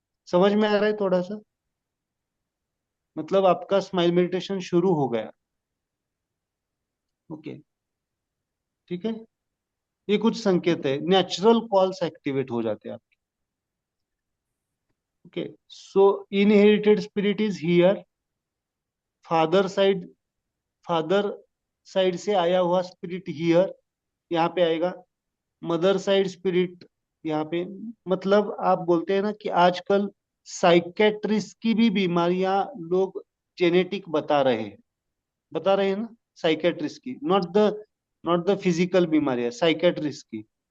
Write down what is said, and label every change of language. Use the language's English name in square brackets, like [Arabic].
[Hindi] समझ में आ रहा है थोड़ा सा? मतलब आपका स्माइल मेडिटेशन शुरू हो गया। ओके, ठीक है। ये कुछ संकेत है, नेचुरल कॉल्स एक्टिवेट हो जाते हैं आप। [English] Okay, so inherited spirit is here. [Hindi] Father side father side से आया हुआ स्पिरिट हियर, यहाँ पे आएगा। मदर साइड स्पिरिट यहाँ पे, मतलब आप बोलते हैं ना कि आजकल साइकेट्रिस्ट की भी बीमारियां लोग जेनेटिक बता रहे हैं ना, साइकेट्रिस्ट की, [English] not the physical [Hindi] बीमारियां, साइकेट्रिस्ट की।